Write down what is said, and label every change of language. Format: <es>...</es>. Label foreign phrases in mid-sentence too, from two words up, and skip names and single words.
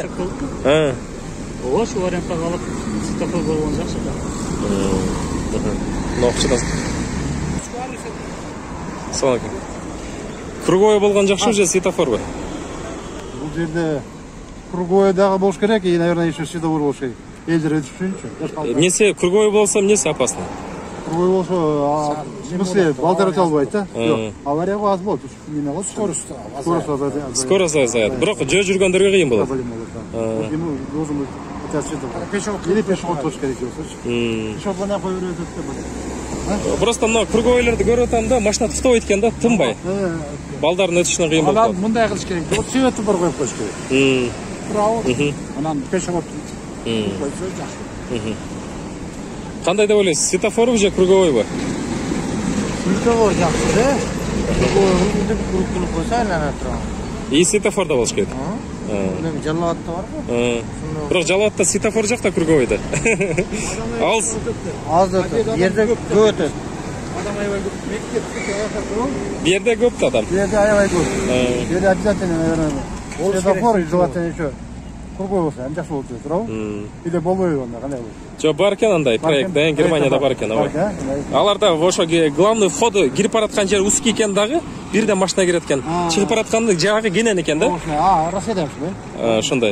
<ky>Ооба, ушул вариантта калып, светофор болгон жакшы да. Нокчудан. Салам. Круговой болгон жакшыбы же светофорбу? Бул жерде круговой дагы болуш керек,</ky> <ru>и, наверное, еще светофор</ru> <ky>болуш керек. Элдер өтүшүнчү. Эмнеси круговой болсо эмнеси опасно? Круговой болсо,</ky> <ru>в смысле,</ru> <ky>балдар өтө албайт да. Авария аз болот. Эмне болот? Скорость азаят. Бирок жөө жүргөндөргө кыйын болот.</ky> <ru>Должен быть пешеход.</ru> <ky>Или пешеход болуш керек болсочу. Пешеход мына коюп өтөт. Просто мына круговойлорду көрүп атам да, машина туктабайт экен да, тынбай. Балдардын өтүшүнө кыйын болуп Анан калат. мындай кылыш керек. Вот светофор коюп коюш керек.</ky> <ru>Право.</ru> <ky>Анан пешеход койсо жакшы. Кандай деп ойлойсуз? Светофорбу же круговойбу? Светофор жакшы да. Круговой кылып койсо айлана турат. И светофор да болуш керек. Эми Жалалатта барбы? Бирок Жалалатта светофор жок да круговойда. Алыс. Аз өтөт. Жерде көп өтөт. Бу жерде көп да адам. Жерде аябай көп. Жерде</ky> <ru>обязательно, наверное, светофор и желательно еще круговой</ru> <ky>болсо ан жакшы болот деп туурабы? Или болбойбу анда кандай болот? Жок, бар экен андай проект да, Германияда бар экен, ооба. Аларда ошо</ky> <ru>главный входу</ru> <ky>кирип бараткан жер узкий экен дагы, бирден машина кирет экен. Чыгып баратканды жагы кенен экен да. Россияда ушундай. Ошондой.</ky>